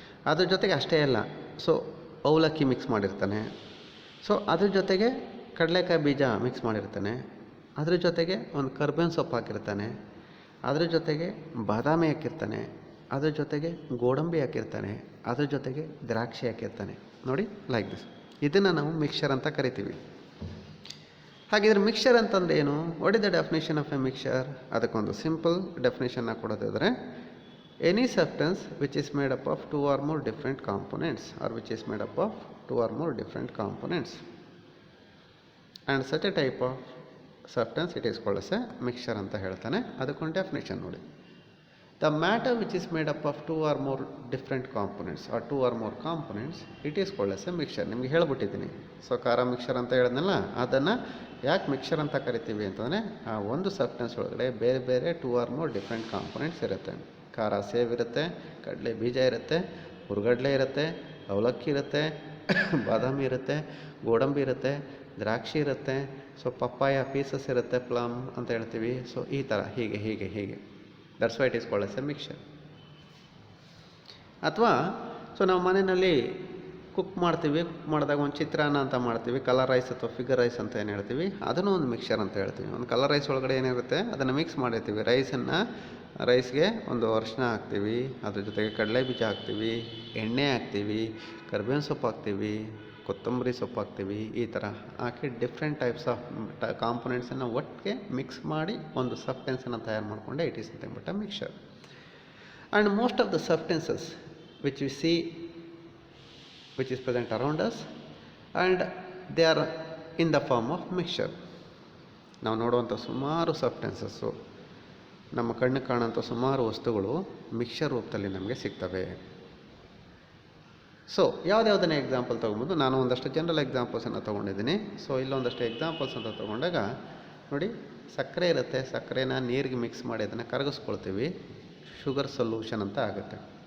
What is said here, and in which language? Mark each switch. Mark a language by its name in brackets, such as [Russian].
[Kannada] ಅದ್ರ ಜೊತೆಗೆ ಅಷ್ಟೇ ಅಲ್ಲ, ಸೊ ಅವಲಕ್ಕಿ ಮಿಕ್ಸ್ ಮಾಡಿರ್ತಾನೆ, ಸೊ ಅದ್ರ ಜೊತೆಗೆ ಕಡಲೆಕಾಯಿ ಬೀಜ ಮಿಕ್ಸ್ ಮಾಡಿರ್ತಾನೆ, ಅದ್ರ ಜೊತೆಗೆ ಒಂದು ಕರ್ಬೇವಿನ ಸೊಪ್ಪು ಹಾಕಿರ್ತಾನೆ, ಅದ್ರ ಜೊತೆಗೆ ಬಾದಾಮಿ ಹಾಕಿರ್ತಾನೆ, ಅದ್ರ ಜೊತೆಗೆ ಗೋಡಂಬಿ ಹಾಕಿರ್ತಾನೆ, ಅದ್ರ ಜೊತೆಗೆ ದ್ರಾಕ್ಷಿ ಹಾಕಿರ್ತಾನೆ. ನೋಡಿ, ಲೈಕ್ ದಿಸ್. ಇದನ್ನು ನಾವು ಮಿಕ್ಸ್ಚರ್ ಅಂತ ಕರಿತೀವಿ. ಹಾಗಿದ್ರೆ ಮಿಕ್ಸ್ಚರ್ ಅಂತಂದರೆ ಏನು, [English] What is the definition of a mixture? [Kannada] ಅದಕ್ಕೊಂದು simple ಡೆಫಿನೇಷನ್ನ ಕೊಡೋದಾದರೆ, [English] any substance which is made up of 2 or more different components, or which is made up of 2 or more different components, and such a type of substance it is called as a mixture [Kannada] ಅಂತ ಹೇಳ್ತಾನೆ. ಅದಕ್ಕೊಂದು definition ನೋಡಿ. [English] The matter which is made up of 2 or more different components or 2 or more components, it is called as a mixture. [Kannada] ನಿಮಗೆ ಹೇಳ್ಬಿಟ್ಟಿದ್ದೀನಿ. So ಖಾರ mixture ಅಂತ ಹೇಳಿದ್ನಲ್ಲ, ಅದನ್ನು ಯಾಕೆ ಮಿಕ್ಸ್ಚರ್ ಅಂತ ಕರಿತೀವಿ ಅಂತಂದರೆ, ಆ ಒಂದು ಸಬ್ಸ್ಟೆನ್ಸ್ ಒಳಗಡೆ ಬೇರೆ ಬೇರೆ 2 or more different components ಇರುತ್ತೆ. ಖಾರ ಸೇವ್ ಇರುತ್ತೆ, ಕಡಲೆ ಬೀಜ ಇರುತ್ತೆ, ಹುರ್ಗಡ್ಲೆ ಇರುತ್ತೆ, ಅವಲಕ್ಕಿ ಇರುತ್ತೆ, ಬಾದಾಮಿ ಇರುತ್ತೆ, ಗೋಡಂಬಿ ಇರುತ್ತೆ, ದ್ರಾಕ್ಷಿ ಇರುತ್ತೆ, ಸೊ ಪಪ್ಪಾಯ ಪೀಸಸ್ ಇರುತ್ತೆ, ಪ್ಲಮ್ ಅಂತ ಹೇಳ್ತೀವಿ. ಸೊ ಈ ಥರ ಹೀಗೆ ಹೀಗೆ ಹೀಗೆ, [English] That's why it is called as a mixture. [Kannada] ಅಥವಾ ಸೊ ನಾವು ಮನೆಯಲ್ಲಿ ಕುಕ್ ಮಾಡ್ತೀವಿ, ಕುಕ್ ಮಾಡಿದಾಗ ಒಂದು ಚಿತ್ರಾನ್ನ ಅಂತ ಮಾಡ್ತೀವಿ, ಕಲರ್ ರೈಸ್ ಅಥವಾ ಫಿಗರ್ ರೈಸ್ ಅಂತ ಏನು ಹೇಳ್ತೀವಿ, ಅದನ್ನು ಒಂದು ಮಿಕ್ಸ್ಚರ್ ಅಂತ ಹೇಳ್ತೀವಿ. ಒಂದು ಕಲರ್ ರೈಸ್ ಒಳಗಡೆ ಏನಿರುತ್ತೆ ಅದನ್ನು ಮಿಕ್ಸ್ ಮಾಡಿರ್ತೀವಿ. ರೈಸ್ಗೆ ಒಂದು ಅರಿಶಿನ ಹಾಕ್ತೀವಿ, ಅದ್ರ ಜೊತೆಗೆ ಕಡಲೆ ಬೀಜ ಹಾಕ್ತೀವಿ, ಎಣ್ಣೆ ಹಾಕ್ತೀವಿ, ಕರ್ಬೇವಿನ ಸೊಪ್ಪು ಹಾಕ್ತೀವಿ, ಕೊತ್ತಂಬರಿ ಸೊಪ್ಪು ಹಾಕ್ತೀವಿ. ಈ ಥರ ಹಾಕಿ ಡಿಫ್ರೆಂಟ್ ಟೈಪ್ಸ್ ಆಫ್ ಕಾಂಪೊನೆಂಟ್ಸನ್ನು ಒಟ್ಟಿಗೆ ಮಿಕ್ಸ್ ಮಾಡಿ ಒಂದು ಸಬ್ಸ್ಟೆನ್ಸನ್ನು ತಯಾರು ಮಾಡಿಕೊಂಡೆ [English] It is nothing but a mixture. And most of the substances which we see which is present around us, and they are in the form of mixture. [Kannada] ನಾವು ನೋಡುವಂಥ ಸುಮಾರು ಸಬ್ಸ್ಟೆನ್ಸಸ್ಸು, ನಮ್ಮ ಕಣ್ಣಿಗೆ ಕಾಣುವಂಥ ಸುಮಾರು ವಸ್ತುಗಳು ಮಿಕ್ಸ್ಚರ್ ರೂಪದಲ್ಲಿ ನಮಗೆ ಸಿಗ್ತವೆ. ಸೊ ಯಾವುದ್ಯಾವುದನ್ನೇ ಎಕ್ಸಾಂಪಲ್ ತೊಗೊಬೋದು, ನಾನು ಒಂದಷ್ಟು ಜನರಲ್ ಎಕ್ಸಾಂಪಲ್ಸನ್ನು ತೊಗೊಂಡಿದ್ದೀನಿ. ಸೊ ಇಲ್ಲೊಂದಷ್ಟು ಎಕ್ಸಾಂಪಲ್ಸ್ ಅಂತ ತೊಗೊಂಡಾಗ ನೋಡಿ, ಸಕ್ಕರೆ ಇರುತ್ತೆ, ಸಕ್ಕರೆನ ನೀರಿಗೆ ಮಿಕ್ಸ್ ಮಾಡಿ ಅದನ್ನು ಕರಗಿಸ್ಕೊಳ್ತೀವಿ, ಶುಗರ್ ಸೊಲ್ಯೂಷನ್ ಅಂತ ಆಗುತ್ತೆ.